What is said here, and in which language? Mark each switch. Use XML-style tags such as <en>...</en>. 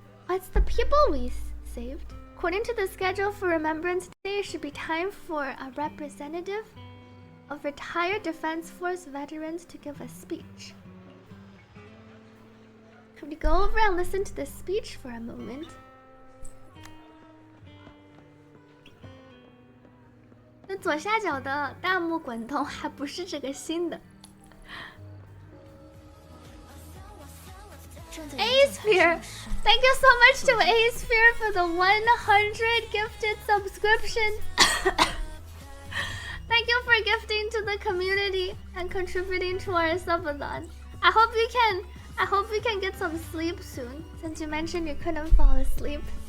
<en>It's the people we saved. According to the schedule for Remembrance Day, it should be time for a representative of retired Defense Force veterans to give a speech. Could we go over and listen to the speech for a moment?</en> <zh>那左下角的弹幕滚动还不是这个新的。</zh> <en>A Sphere, thank you so much to A Sphere for the 100 gifted subscriptions. Thank you for gifting to the community and contributing to our subathon. I hope you can get some sleep soon, since you mentioned you couldn't fall asleep.</en>